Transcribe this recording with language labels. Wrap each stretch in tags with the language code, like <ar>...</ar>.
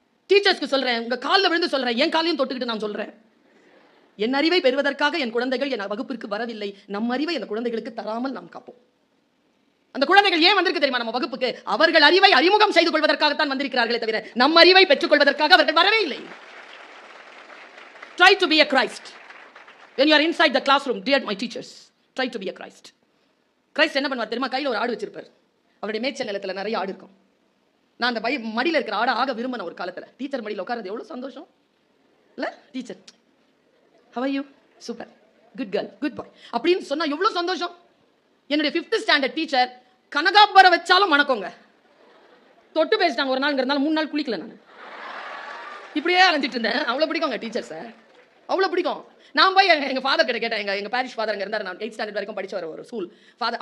<ta>டீச்சர்ஸ்க்கு சொல்றேன், உங்க காலில் விழுந்து சொல்றேன், என் காலையும் தொட்டுக்கிட்டு நான் சொல்றேன். என் அறிவை பெறுவதற்காக என் குழந்தைகள் என் வகுப்பிற்கு வரவில்லை. நம் அறிவை அந்த குழந்தைகளுக்கு தராமல் நாம் காப்போம். அந்த குழந்தைகள் ஏன் வந்திருக்கு தெரியுமா நம்ம வகுப்புக்கு? அவர்கள் அறிவை அறிமுகம் செய்து கொள்வதற்காகத்தான் வந்திருக்கிறார்களே தவிர நம் அறிவை பெற்றுக் கொள்வதற்காக அவர்கள் வரவே இல்லை.</ta> <en>Try to be a Christ. When you are inside the classroom, dear my teachers, try to be a Christ.</en> <ta>Christ என்ன பண்ணுவார் தெரியுமா? கையில் ஒரு ஆடு வச்சிருப்பார். அவருடைய மேய்ச்சல் நிலத்தில் நிறைய ஆடு இருக்கும். நான் அந்த மடியில் இருக்கிற ஆடை ஆக விரும்பின ஒரு காலத்தில். டீச்சர் மடியில் உட்கார்றது எவ்வளவு சந்தோஷம் இல்ல? Teacher,</ta> <en>how are you? Super, good girl, good boy</en> <ta>அப்படின்னு சொன்னா எவ்வளவு சந்தோஷம். என்னுடைய 5th ஸ்டாண்டர்ட் டீச்சர் கனகாபர வச்சாலும் வணக்கங்க. தொட்டு பேசிட்டாங்க ஒரு நாள்ங்கிறதுனால 3 நாள் குளிக்கல. நான் இப்படியே அலைஞ்சிட்டு இருந்தேன். அவ்வளவு பிடிக்கும் டீச்சர் சார், அவ்வளவு பிடிக்கும். நான் போய் எங்க ஃபாதர் கிட்ட கேட்டேன். எங்க பாரிஷ் ஃபாதர் அங்க இருந்தார். நான் 8th ஸ்டாண்டர்ட் வரைக்கும் படிச்சு வர ஒரு ஸ்கூல் ஃபாதர்.</ta>